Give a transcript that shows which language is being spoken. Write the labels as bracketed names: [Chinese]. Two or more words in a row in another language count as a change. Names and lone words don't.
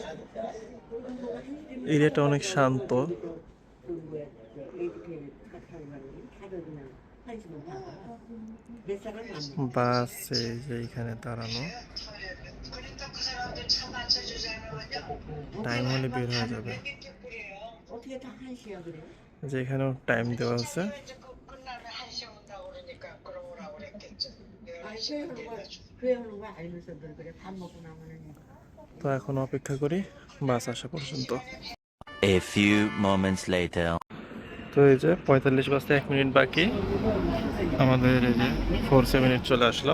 [Bangla] এরিয়াটা অনেক শান্ত। বাস এই যে এখানে দাঁড়ানো, টাইম হলে বের হয়ে যাবে। [Korean] 어떻게 다 1시야 그래? [Bangla] যে এখানেও টাইম দেওয়া আছে। [Korean] 끝나면 1시에 온다고 그러니까 그럼 오라고 그랬겠죠. 아, 그래하는 거 알면서 늘 그래 밥 먹고 나면은 [Bangla] তো এখন অপেক্ষা করি বাস আসা পর্যন্ত। [English] A few moments later. [Bangla] তো এই যে 45 বাজতে 1 মিনিট বাকি, আমাদের এই যে 478 চলে আসলো।